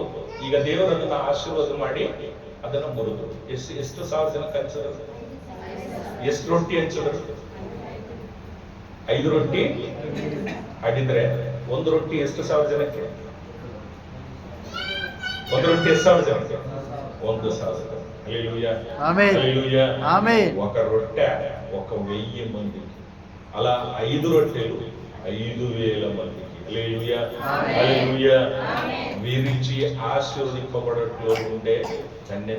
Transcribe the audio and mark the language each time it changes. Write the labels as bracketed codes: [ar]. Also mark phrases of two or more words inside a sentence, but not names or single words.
[kn] ಈಗ ದೇವರನ್ನ ಆಶೀರ್ವಾದ ಮಾಡಿ ಅದನ್ನ ಮುರಿದು ಎಷ್ಟು ಸಾವಿರ ಜನಕ್ಕೆ ಹಂಚಿದ್ರು? ಎಷ್ಟು ರೊಟ್ಟಿ ಹಂಚಿದ್ರು? 5 ರೊಟ್ಟಿ ಹಾಗಿದ್ರೆ ಒಂದು ರೊಟ್ಟಿ ಎಷ್ಟು ಸಾವಿರ ಜನಕ್ಕೆ? ಒಂದು ರೊಟ್ಟಿ ಎಷ್ಟು ಸಾವಿರ ಜನಕ್ಕೆ? 1,000. [te] హల్లెలూయా, ఆమేన్, హల్లెలూయా, ఆమేన్. ఒక రొట్టె 1,000 మందికి, అలా 5 రొట్టెలు 5,000 మందికి. హల్లెలూయా, హల్లెలూయా. వీరించి ఆశీర్వదింపబడట్లో ఉండే ధన్యత.